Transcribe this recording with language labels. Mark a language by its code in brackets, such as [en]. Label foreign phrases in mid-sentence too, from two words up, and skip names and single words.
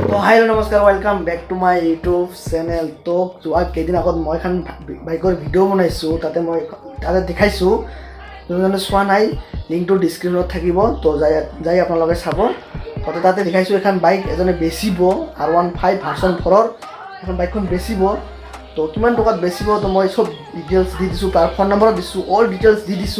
[en] हेलो नमस्कार welcome back to my YouTube channel. [as] तो যোৱা কেইদিন আগত মই এখন বাইকৰ ভিডিঅ' বনাইছোঁ, তাতে দেখাইছোঁ। যোনজনে চোৱা নাই লিংকটো ডিছক্ৰিপশ্যনত থাকিব, তো যাই আপোনালোকে চাব। তাতে দেখাইছোঁ এখন বাইক এজনে বেচিব R15 ভাৰ্চন 4ৰ এখন বাইকখন বেচিব। তো কিমান টকাত বেচিব তো মই চব ডিটেইলছ দি দিছোঁ, তাৰ ফোন নম্বৰত দিছোঁ, [en] all details [as] দি দিছোঁ।